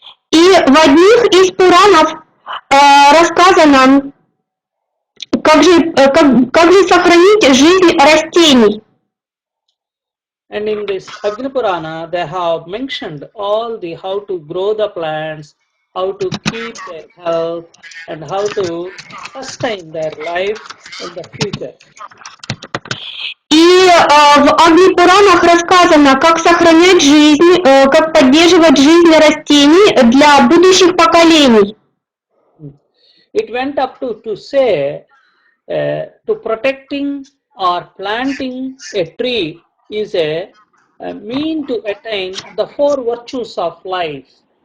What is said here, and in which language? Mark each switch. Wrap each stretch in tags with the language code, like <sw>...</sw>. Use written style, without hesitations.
<ru>И в одних из Пуранов рассказано, как же сохранить жизнь растений.</ru> <en>And in this Agni Purana, they have mentioned all the how to grow the plants, how to keep their health, and how to sustain their life in the future.</en> <ru>И в Агни-Пуранах рассказано, как сохранять жизнь, как поддерживать жизнь растений для будущих поколений.</ru> <en>It went up to say to protecting or planting a tree is a mean to attain the four virtues of life.</en>